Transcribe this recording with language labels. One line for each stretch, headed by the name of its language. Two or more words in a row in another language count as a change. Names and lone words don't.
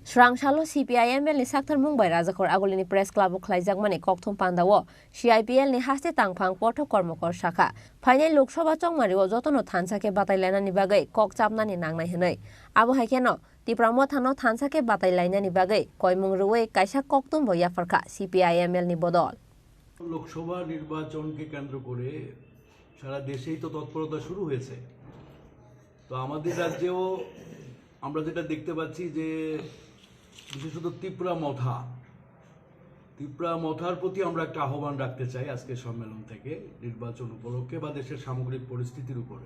Kok Borok: স্রাংসালো CPIML ni sakthar mungbai rajakor agolini press club khlaijak mani kokthong pandawo CIPL ni haste tangphang pothok kormokor shakha phainai lok sabha chongmario jotono thansake batailainani bagai kok chapnani nangnai hinai abo haikeno Tipramo thano thansake batailainani bagai koimung ruwei kaisa koktum boya farkha CPIML ni bodol
Bangla: লোকসভা নির্বাচনকে কেন্দ্র করে সারা দেশেই তো তৎপরতা শুরু হয়েছে। তো আমাদের রাজ্যেও আমরা যেটা দেখতে পাচ্ছি যে বিশেষত ত্রিপুরা মথার প্রতি আমরা একটা আহ্বান রাখতে চাই আজকের সম্মেলন থেকে নির্বাচন উপলক্ষে বা দেশের সামগ্রিক পরিস্থিতির উপরে।